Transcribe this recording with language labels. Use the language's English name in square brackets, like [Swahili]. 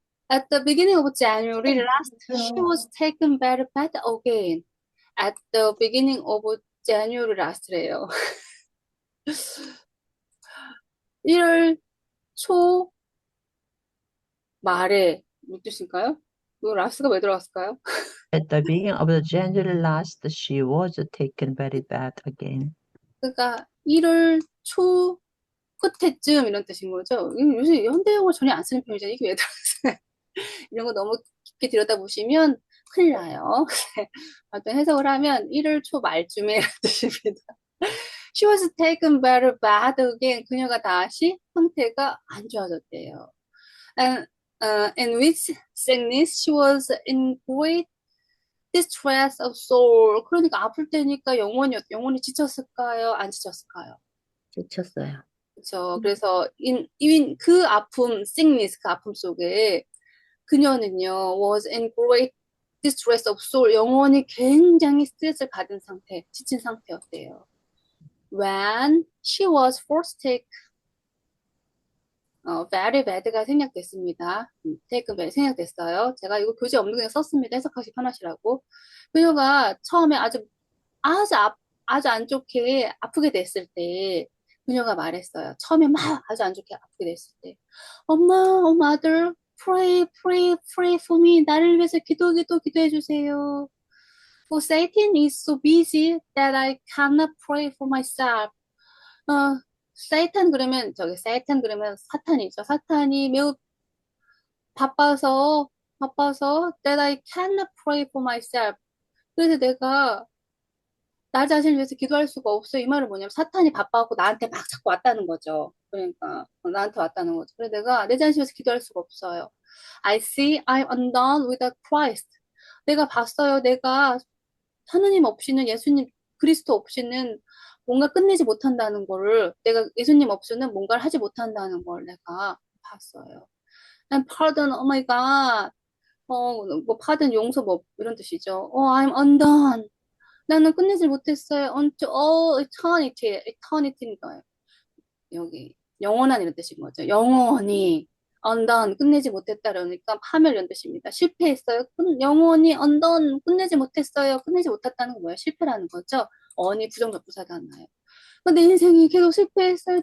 [English] At the beginning of January last, she was taken very bad again. At the beginning of January last래요. [Korean] 1월 초 말에 무슨 뜻일까요? 이 라스가 왜 들어갔을까요? [English] At the beginning of the January last, she was taken very bad again. [Korean] 그러니까 1월 초 끝에쯤 이런 뜻인 거죠. 요새 현대용어 전혀 안 쓰는 표현이잖아요. 이게 왜 들어갔어요? 이런 거 너무 깊게 들여다보시면 큰일 나요. 어떤 해석을 하면 1월 초 말쯤에 뜻입니다. [English] She was taken very bad again. [Korean] 그녀가 다시 상태가 안 좋아졌대요. [English] And with sickness, she was in great distress of soul. [Korean] 그러니까 아플 때니까 영혼이 지쳤을까요? 안 지쳤을까요? 지쳤어요. 그렇죠. 그래서 그 아픔, sickness, 그 아픔 속에 그녀는요, [English] was in great distress of soul. [Korean] 영혼이 굉장히 스트레스를 받은 상태, 지친 상태였대요. [English] When she was first take, very bad가 [Korean] 생략됐습니다. [English] take bad [Korean] 생략됐어요. 제가 이거 교재 없는 거 썼습니다. 해석하기 편하시라고. 그녀가 처음에 아주 안 좋게 아프게 됐을 때, 그녀가 말했어요. 처음에 막 아주 안 좋게 아프게 됐을 때, [English] mother, pray for me. [Korean] 나를 위해서 기도해 주세요. [English] For Satan is so busy that I cannot pray for myself. [Korean] Satan 그러면 사탄이죠. 사탄이 매우 바빠서 [English] that I cannot pray for myself. [Korean] 그래서 내가 나 자신을 위해서 기도할 수가 없어. 이 말은 뭐냐면 사탄이 바빠갖고 나한테 막 자꾸 왔다는 거죠. 그러니까 나한테 왔다는 거죠. 그래서 내가 내 자신을 위해서 기도할 수가 없어요. [English] I see I'm undone without Christ. [Korean] 내가 봤어요. 내가 하느님 없이는 그리스도 없이는 뭔가 끝내지 못한다는 거를 내가 예수님 없이는 뭔가를 하지 못한다는 걸 내가 봤어요. [English] And pardon, oh my God. [Korean] 뭐 pardon 용서 뭐 이런 뜻이죠. [English] I'm undone. [Korean] 나는 끝내지 못했어요. [English] Unto all eternity니까요. [Korean] 여기 영원한 이런 뜻인 거죠. 영원히 undone 끝내지 못했다 그러니까 파멸 이런 뜻입니다. 실패했어요. 영원히 undone 끝내지 못했어요. 끝내지 못했다는 건 뭐예요? 실패라는 거죠. 언이 부정적부사가 안 나요. 내 인생이 계속 실패했어요.